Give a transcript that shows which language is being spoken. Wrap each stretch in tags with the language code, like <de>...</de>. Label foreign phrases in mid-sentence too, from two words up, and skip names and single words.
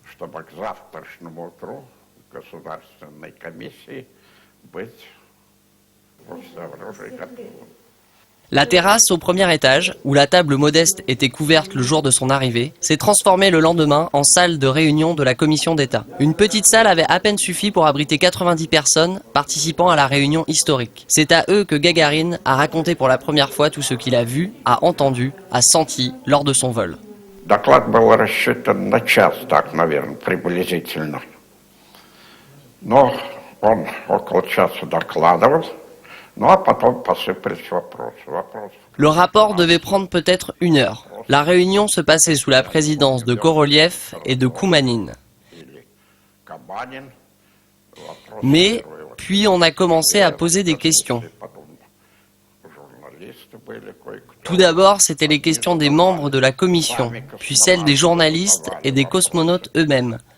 <fr>La terrasse au premier étage, où la table modeste était couverte le jour de son arrivée, s'est transformée le lendemain en salle de réunion de la commission d'État. Une petite salle avait à peine suffi pour abriter 90 personnes participant à la réunion historique. C'est à eux que Gagarine a raconté pour la première fois tout ce qu'il a vu, a entendu, a senti lors de son vol.</fr> <ru>Доклад был рассчитан на час, так, наверное, приблизительно. Но он около часа докладывал, ну а потом посыпались вопросы.</ru> <fr>Le rapport devait prendre peut-être 1 heure. La réunion se passait sous la présidence de Korolev et de Koumanine. Mais, puis on a commencé à poser des questions. Tout d'abord, c'était les questions des membres de la commission, puis celles des journalistes et des cosmonautes eux-mêmes.</fr>